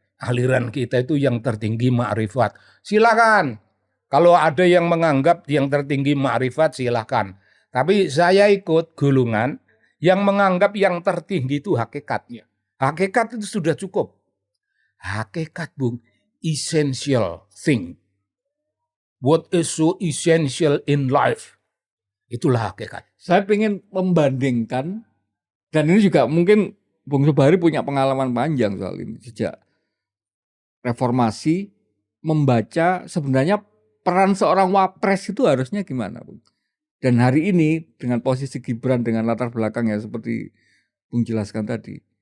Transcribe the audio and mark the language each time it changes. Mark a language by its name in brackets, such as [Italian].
[Indonesian] Aliran kita itu yang tertinggi ma'rifat. Silakan. Kalau ada yang menganggap yang tertinggi ma'rifat, silakan. Tapi saya ikut golongan yang menganggap yang tertinggi itu hakikatnya. Hakikat itu sudah cukup. Hakikat, Bung, [English] essential thing. What is so essential in life? [Indonesian] Itulah hakikat. Saya ingin membandingkan, dan ini juga mungkin Bung Sobari punya pengalaman panjang soal ini. Sejak reformasi, membaca sebenarnya peran seorang wapres itu harusnya gimana, Bung? Dan hari ini dengan posisi Gibran dengan latar belakang ya seperti Bung jelaskan tadi.